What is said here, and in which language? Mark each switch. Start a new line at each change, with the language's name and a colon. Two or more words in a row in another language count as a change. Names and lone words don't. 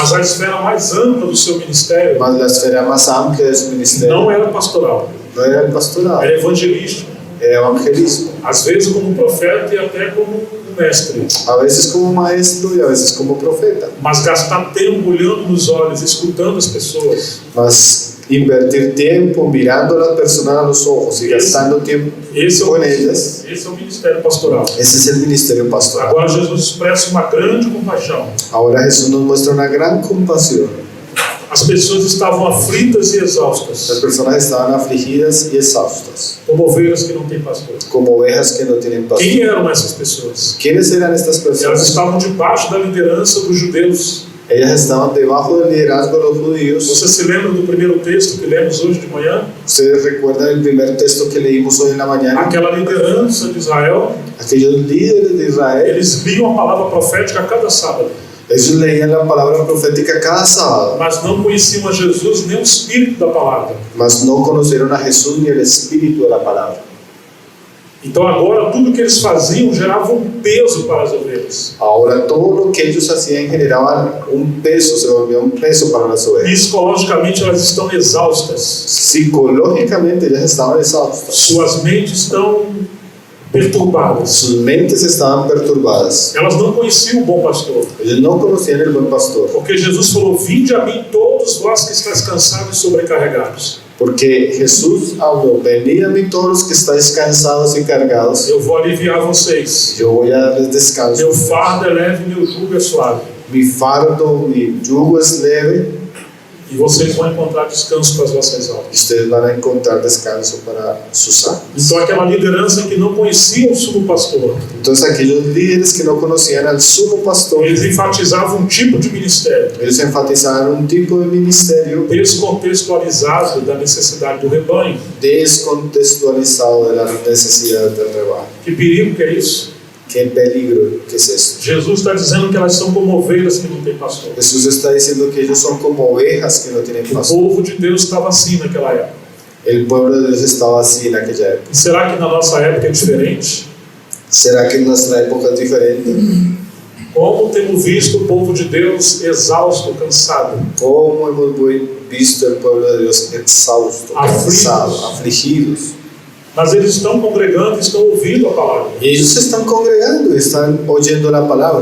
Portuguese: Mas a esfera mais ampla do seu ministério
Spanish: Mas la esfera más amplia de su ministerio
Portuguese: não era pastoral,
Spanish: no era el pastorado,
Portuguese: era evangelístico.
Spanish: era evangelismo.
Portuguese: Às vezes como profeta e até como mestre.
Spanish: A veces como maestro y a veces como profeta.
Portuguese: Mas gastar tempo olhando nos olhos, escutando as pessoas,
Spanish: Mas invertir tiempo mirando a las personas a los ojos y gastando tiempo
Portuguese: esse é
Spanish: con ellas,
Portuguese: o ministério pastoral.
Spanish: ese es el ministerio pastoral.
Portuguese: Agora Jesus expressa uma grande compaixão.
Spanish: Ahora Jesús nos muestra una gran compasión.
Portuguese: As pessoas estavam aflitas e
Spanish: Las
Portuguese: exaustas,
Spanish: personas estaban afligidas y exhaustas,
Portuguese: como ovelhas que não têm pastor.
Spanish: como ovejas que no tienen pastor.
Portuguese: Quem eram essas pessoas?
Spanish: ¿Quiénes eran estas
Portuguese: Elas
Spanish: personas?
Portuguese: estavam debaixo da liderança dos judeus.
Spanish: Ellas estaban debajo del liderazgo de los judíos.
Portuguese: Você se lembra do primeiro texto que lemos hoje de manhã?
Spanish: Ustedes recuerdan el primer texto que leímos hoy en la mañana.
Portuguese: Aquela liderança de Israel,
Spanish: Aquellos líderes de Israel,
Portuguese: eles liam a palavra profética a cada sábado,
Spanish: ellos leían la palabra profética cada sábado,
Portuguese: mas não conheciam a Jesus nem o espírito da palavra.
Spanish: mas no conocieron a Jesús ni el espíritu de la palabra.
Portuguese: Então agora tudo que eles faziam gerava um peso para as ovelhas.
Spanish: Ahora todo lo que ellos hacían generaban un peso, se volvía un peso para las ovejas.
Portuguese: Psicologicamente elas estão exaustas.
Spanish: Psicológicamente ellas estaban exhaustas.
Portuguese: Suas mentes estão perturbadas.
Spanish: Sus mentes estaban perturbadas.
Portuguese: Elas não conheciam o bom pastor.
Spanish: Ellos no conocían el buen pastor.
Portuguese: Porque Jesus falou: vinde a mim todos vós que estáis cansados e sobrecarregados.
Spanish: Porque Jesús habló, venid a mí todos los que estáis cansados y cargados,
Portuguese: Eu vou aliviar vocês.
Spanish: yo voy a darles descanso.
Portuguese: Meu fardo é leve e meu jugo é suave.
Spanish: Mi fardo, mi yugo es leve,
Portuguese: E vocês vão encontrar descanso para as vossas almas.
Spanish: y ustedes van a encontrar descanso para sus almas.
Portuguese: Então aquela liderança que não conhecia o sumo pastor,
Spanish: Entonces aquellos líderes que no conocían al sumo pastor,
Portuguese: eles enfatizavam um tipo de ministério
Spanish: ellos enfatizaron un tipo de ministerio
Portuguese: descontextualizado da necessidade do rebanho.
Spanish: descontextualizado de las necesidades del rebaño.
Portuguese: Que perigo que é isso?
Spanish: Qué peligro que es esto.
Portuguese: Jesus está dizendo que elas são como ovelhas que não têm pastor.
Spanish: Jesús está diciendo que ellos son como ovejas que no tienen
Portuguese: O
Spanish: pastor.
Portuguese: povo de Deus estava assim naquela época.
Spanish: El pueblo de Dios estaba así en aquella época.
Portuguese: E será que na nossa época é diferente?
Spanish: ¿Será que en nuestra época es diferente?
Portuguese: Como temos visto o povo de Deus exausto, cansado,
Spanish: ¿Cómo hemos visto el pueblo de Dios exhausto, cansado, afligidos?
Portuguese: mas eles estão congregando e estão ouvindo a palavra.
Spanish: Y ellos se están congregando, están oyendo la palabra.